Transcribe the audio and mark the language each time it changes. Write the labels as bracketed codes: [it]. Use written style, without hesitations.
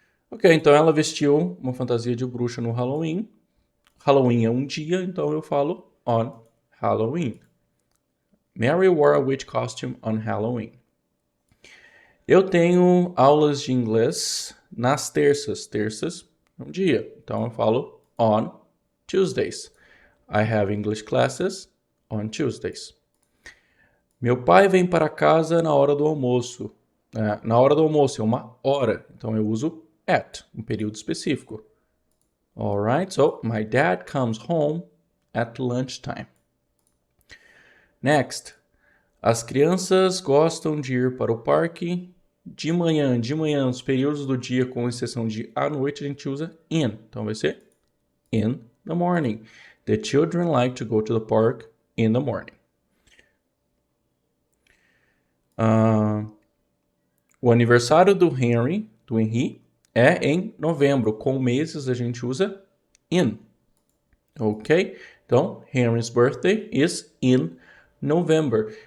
[pt] Ok, então ela vestiu uma fantasia de bruxa no Halloween. Halloween é um dia, então eu falo [en] on Halloween. Mary wore a witch costume on Halloween. [pt] Eu tenho aulas de inglês nas terças. Terças é um dia, então eu falo [en] on Tuesdays. I have English classes on Tuesdays. [pt] Meu pai vem para casa na hora do almoço. Na hora do almoço é uma hora, então eu uso at, um período específico. [en] Alright, so my dad comes home at lunchtime. [pt] Next, as crianças gostam de ir para o parque de manhã. De manhã, os períodos do dia, com exceção de à noite, a gente usa in. Então vai ser [en] in the morning. The children like to go to the park in the morning. [pt] O aniversário do Henry, é em novembro. Com meses a gente usa in. Ok? [en] Então, Henry's birthday is in November.